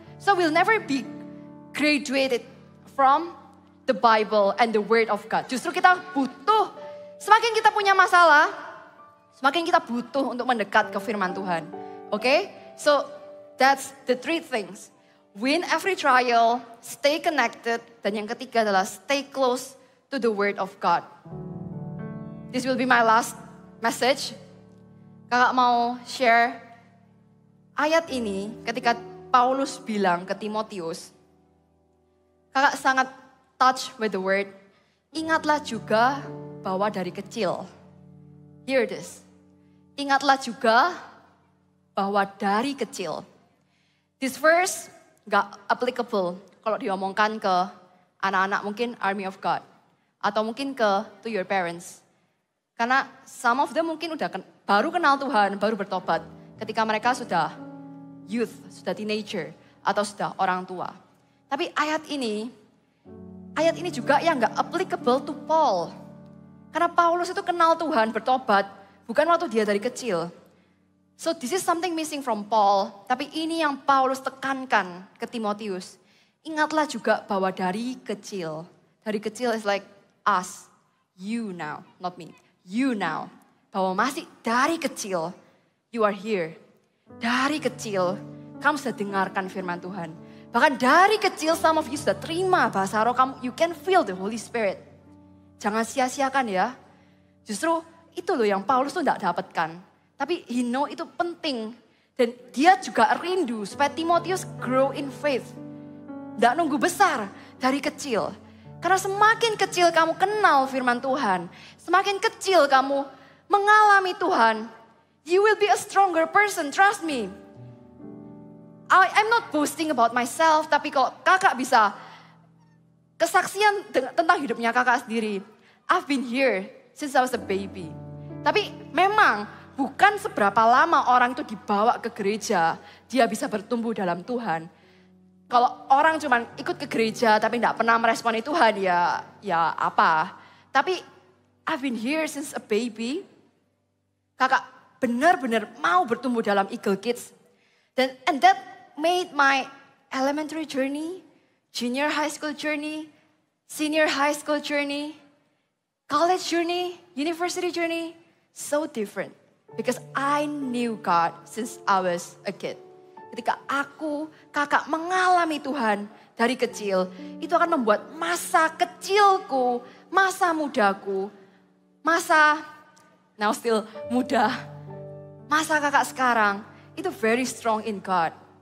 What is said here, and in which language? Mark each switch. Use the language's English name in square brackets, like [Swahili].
[English] So we'll never be graduated from the Bible and the Word of God. [Indonesian] Justru kita butuh, semakin kita punya masalah, semakin kita butuh untuk mendekat ke firman Tuhan. [English] Oke? So that's the 3 things. Win every trial, stay connected, [Indonesian] dan yang ketiga adalah [English] stay close to the Word of God. This will be my last message. [Indonesian] Kakak mau share ayat ini ketika Paulus bilang ke Timotius, kakak sangat [English] touch with the word. [Indonesian] Ingatlah juga bahwa dari kecil. [English] Hear this. [Indonesian] Ingatlah juga bahwa dari kecil. [English] This verse [Indonesian] gak applicable kalau diomongkan ke anak-anak mungkin Army of God. Atau mungkin [English] to your parents. [Indonesian] Karena [English] some of them [Indonesian] mungkin baru kenal Tuhan, baru bertobat. Ketika mereka sudah youth, sudah teenager, atau sudah orang tua. Tapi ayat ini juga yang gak applicable [English] to Paul. [Indonesian] Karena Paulus itu kenal Tuhan, bertobat, bukan waktu dia dari kecil. [English] So this is something missing from Paul. [Indonesian] Tapi ini yang Paulus tekankan ke Timotius. Ingatlah juga bahwa dari kecil [English] is like us, you now, not me, you now. [Indonesian] Bahwa masih dari kecil, [English] you are here. [Indonesian] Dari kecil, kamu sudah dengarkan firman Tuhan. Bahkan dari kecil, [English] some of you [Indonesian] sudah terima bahasa roh kamu. [English] You can feel the Holy Spirit. [Indonesian] Jangan sia-siakan ya. Justru itu loh yang Paulus tuh tidak dapatkan. Tapi [English] he know [Indonesian] itu penting. Dan dia juga rindu supaya Timotius [English] grow in faith. [Indonesian] Tidak nunggu besar, dari kecil. Karena semakin kecil kamu kenal firman Tuhan. Semakin kecil kamu mengalami Tuhan. [English] You will be a stronger person, trust me. I'm not boasting about myself, [Indonesian] tapi kalau kakak bisa kesaksian tentang hidupnya kakak sendiri. [English] I've been here since I was a baby. [Indonesian] Tapi memang bukan seberapa lama orang itu dibawa ke gereja, dia bisa bertumbuh dalam Tuhan. Kalau orang cuma ikut ke gereja tapi tidak pernah meresponi Tuhan, ya apa. [English] Tapi I've been here since a baby. [Indonesian] Kakak benar-benar mau bertumbuh dalam Eagle Kids. [English] And that made my elementary journey, junior high school journey, senior high school journey, college journey, university journey, so different. Because I knew God since I was a kid. [Indonesian] Ketika kakak mengalami Tuhan dari kecil, itu akan membuat masa kecilku, masa mudaku, now still muda, masa kakak sekarang, itu [English] very strong in God.